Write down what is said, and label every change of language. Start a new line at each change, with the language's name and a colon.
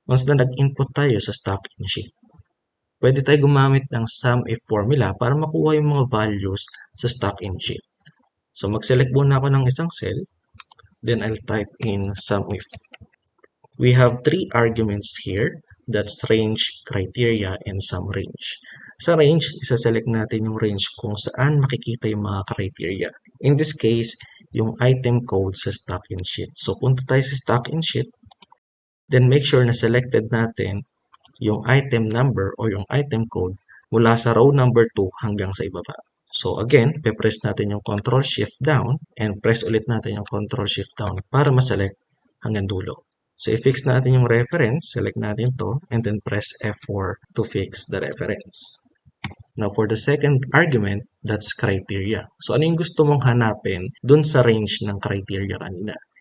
Filipino: Once na nag-input tayo sa stock in sheet, pwede tayo gumamit ng SUMIF formula para makuha yung mga values sa stock in sheet. So, mag-select muna ako ng isang cell.
English: Then, I'll type in SUMIF. We have three arguments here. That's range, criteria, and sum range.
Filipino: Sa range, isa-select natin yung range kung saan makikita yung mga criteria.
English: In this case,
Filipino: yung
English: item code
Filipino: sa
English: stock in sheet. So,
Filipino: punta tayo sa
English: stock in sheet. Then, make sure
Filipino: na
English: selected
Filipino: natin yung
English: item number or
Filipino: yung
English: item code
Filipino: mula sa row number 2 hanggang sa ibaba.
English: So again,
Filipino: pe-press natin yung Control Shift down
English: and press
Filipino: ulit natin yung Control Shift down para ma-select hanggang dulo.
English: So i-fix
Filipino: natin yung
English: reference, select
Filipino: natin to,
English: and then press F4 to fix the reference. Now for the second argument, that's criteria.
Filipino: So ano yung gusto mong hanapin dun sa range ng criteria kanina?